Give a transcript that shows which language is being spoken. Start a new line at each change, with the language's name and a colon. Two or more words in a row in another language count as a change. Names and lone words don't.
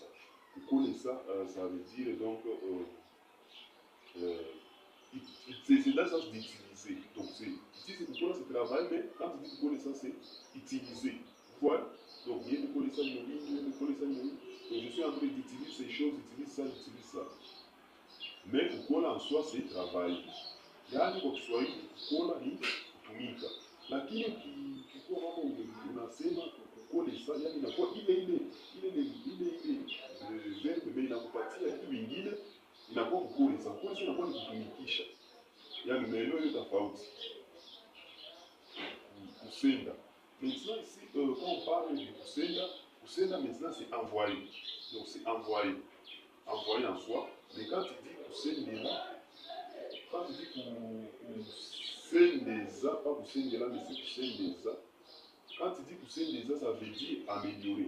French: Kukola, ça veut dire donc. C'est dans le sens d'utiliser. Donc, ici, c'est Kukola, c'est travail, mais quand tu dis Kukola, c'est utiliser. Voilà. Donc, il y a Kukola, ça, donc, je suis en train d'utiliser ces choses, j'utilise ça. Mais Kukola en soi, c'est travail.
Swahili: Yaani kwa Kiswahili kukola ni kutumika, lakini ukikuwa kama unasema kukolesa, yani inakuwa ile verbe, mais inakupatia kitu vingine, inakuwa kukolesa. Kukolesa inakuwa ni kutumikisha, yani maeneo yote tofauti.
French: Kusenda. Maintenant ici, quand on parle de kusenda maintenant c'est envoyer. Donc c'est envoyer en soi. Mais quand tu dis kusendela, quand tu dis Kusendeza, pas Kusendela, mais c'est Kusendeza. Quand tu dis Kusendeza, ça veut dire améliorer.